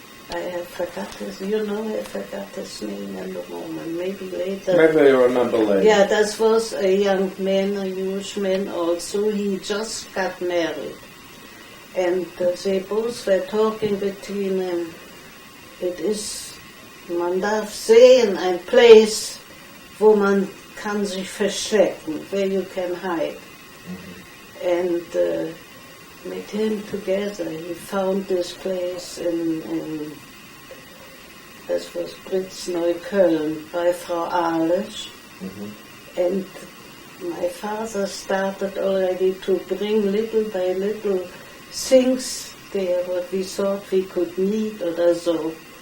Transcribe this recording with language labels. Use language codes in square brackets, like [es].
[en] I have forgot his, I forgot his name in the moment. Maybe later. Maybe you remember later. Yeah, that was a young man, a Jewish man also. He just got married. And they both were talking between them. It is, [de] man darf sehen, ein place, wo man kann sich verstecken, [en] where you can hide. And with him together, he found this place in this was Neukölln, by Frau Ahles. And my father started already to bring little by little things there, what we thought we could need or so.